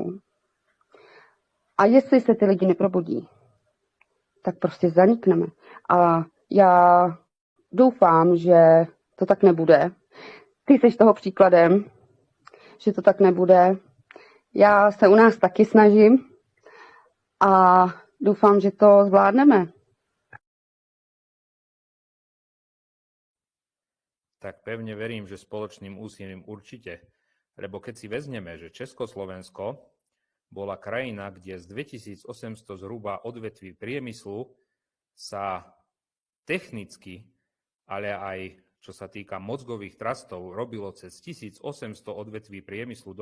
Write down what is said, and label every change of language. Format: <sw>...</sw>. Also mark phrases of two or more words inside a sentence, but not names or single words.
<cs>A jestli se ty lidi neprobudí, tak prostě zanikneme. A já doufám, že to tak nebude. Ty jsi toho příkladem, že to tak nebude. Já se u nás taky snažím a doufám, že to zvládneme.</cs> <sk>Tak pevne verím, že spoločným úsilím určite. Lebo keď si vezmeme, že Československo bola krajina, kde z 2800 zhruba odvetví priemyslu sa technicky, ale aj čo sa týka mozgových trastov, robilo cez 1800 odvetví priemyslu.</sk>